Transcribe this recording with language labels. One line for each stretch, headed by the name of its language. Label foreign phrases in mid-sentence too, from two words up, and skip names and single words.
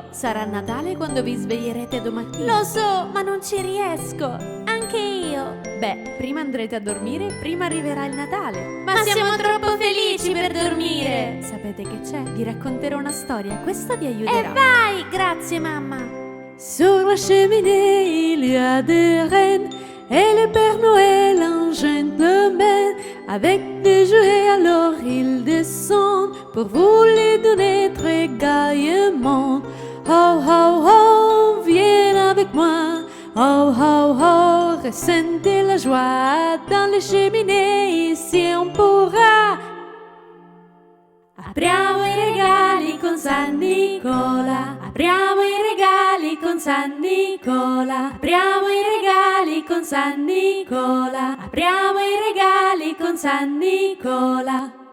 Italian: Sarà Natale quando vi sveglierete domattina. Lo so, ma non ci riesco. Anche io. Beh, prima andrete a dormire, prima arriverà il Natale. Ma siamo troppo felici per dormire. Sapete che c'è? Vi racconterò una storia, questa vi E aiuterà. vai, grazie mamma.
French: Sur la cheminée, il y a des rennes, et le Père Noël, un gentleman, avec des jouets, alors il descend pour vous les donner très gaillement. Ho, ho, ho, viens avec moi. Ho, ho, ho, ressentez la joie dans les cheminées, ici on pourra.
Italian: Apriamo i regali con San Nicola, apriamo i regali con San Nicola, apriamo i regali con San Nicola, apriamo i regali con San Nicola.